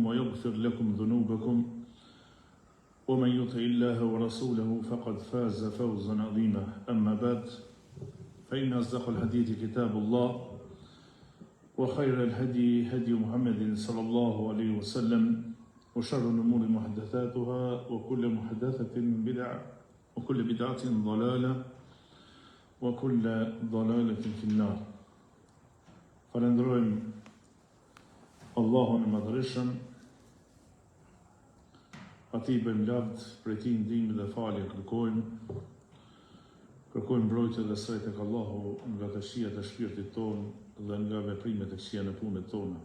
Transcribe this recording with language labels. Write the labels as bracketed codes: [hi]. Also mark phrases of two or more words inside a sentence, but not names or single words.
[ar] ويغفر لكم ذنوبكم ومن يطع الله ورسوله فقد فاز فوزا عظيما أما بعد فإن أصدق الحديث كتاب الله وخير الهدي هدي محمد صلى الله عليه وسلم وشر الأمور محدثاتها وكل محدثة بدعة وكل بدعة ضلالة وكل ضلالة في النار. [sq] Falenderojmë Allahun e Madhërisëm, atij bëjmë lavd, prej tij ndihmë dhe falje kërkojmë mbrojtje dhe sret tek Allahu nga të këqijat e shpirtit tonë dhe nga veprimet e këqija në punët tona.